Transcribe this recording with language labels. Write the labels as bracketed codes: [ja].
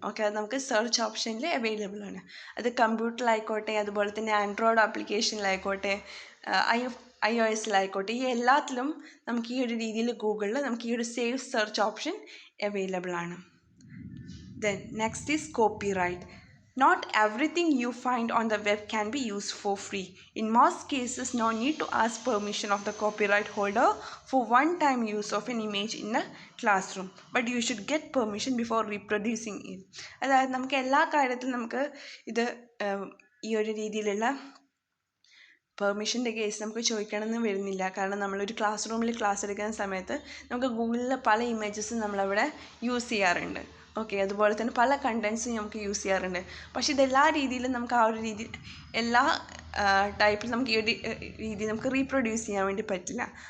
[ml] Okay, അത് നമുക്ക് search ഓപ്ഷനിൽ അവൈലബിൾ ആണ്. അത് കമ്പ്യൂട്ടറിലായിക്കോട്ടെ, അതുപോലെ തന്നെ ആൻഡ്രോയിഡ് ആപ്ലിക്കേഷനിലായിക്കോട്ടെ, iOS-ലായിക്കോട്ടെ, ഈ എല്ലാത്തിലും നമുക്ക് ഈ ഒരു രീതിയിൽ ഗൂഗിളിൽ നമുക്ക് ഈ ഒരു സേവ് സെർച്ച് ഓപ്ഷൻ അവൈലബിൾ ആണ്. [en] Then next is copyright. Not everything you find on the web can be used for free. In most cases, no need to ask permission of the copyright holder for one-time use of an image in a classroom, but you should get permission before reproducing it. [ml] അതായത് നമുക്ക് എല്ലാ കാര്യത്തിലും നമുക്ക് ഇത് ഈ ഒരു രീതിയിലുള്ള പെർമിഷൻ്റെ case നമുക്ക് ചോദിക്കണമെന്ന് വരുന്നില്ല. കാരണം നമ്മളൊരു ക്ലാസ് റൂമിൽ ക്ലാസ് എടുക്കുന്ന സമയത്ത് നമുക്ക് ഗൂഗിളിലെ പല ഇമേജസും നമ്മളവിടെ യൂസ് ചെയ്യാറുണ്ട്. ഓക്കെ, അതുപോലെ തന്നെ പല കണ്ടൻസും നമുക്ക് യൂസ് ചെയ്യാറുണ്ട്. പക്ഷേ ഇതെല്ലാ രീതിയിലും നമുക്ക് ആ ഒരു രീതി എല്ലാ ടൈപ്പിൽ നമുക്ക് ഈ ഒരു രീതി നമുക്ക് റീപ്രൊഡ്യൂസ് ചെയ്യാൻ വേണ്ടി പറ്റില്ല.